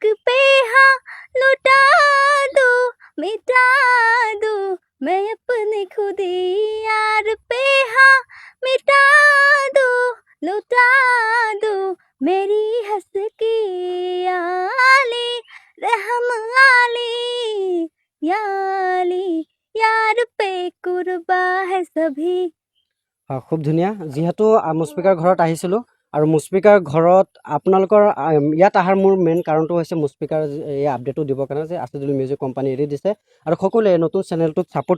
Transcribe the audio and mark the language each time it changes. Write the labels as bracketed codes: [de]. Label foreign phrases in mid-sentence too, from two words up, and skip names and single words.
[hi] पे हाँ लुटा दो, मिटा दो मैं अपने खुद ही, यार पे हाँ मिटा दो, लुटा दो मेरी हंस की, आली रहम आली, या आली यार पे कुर्बा है सभी। [as] খুব ধুনীয়া। যিহেতু মুস্পিকাৰ ঘৰত আহিছিলোঁ আৰু মুস্পিকাৰ ঘৰত আপোনালোকৰ ইয়াত অহাৰ মোৰ মেইন কাৰণটো হৈছে মুস্পিকাৰ এই আপডেটটো দিবৰ কাৰণে যে আছিদুল মিউজিক কোম্পানী এৰি দিছে আৰু সকলোৱে নতুন চেনেলটোক ছাপোৰ্ট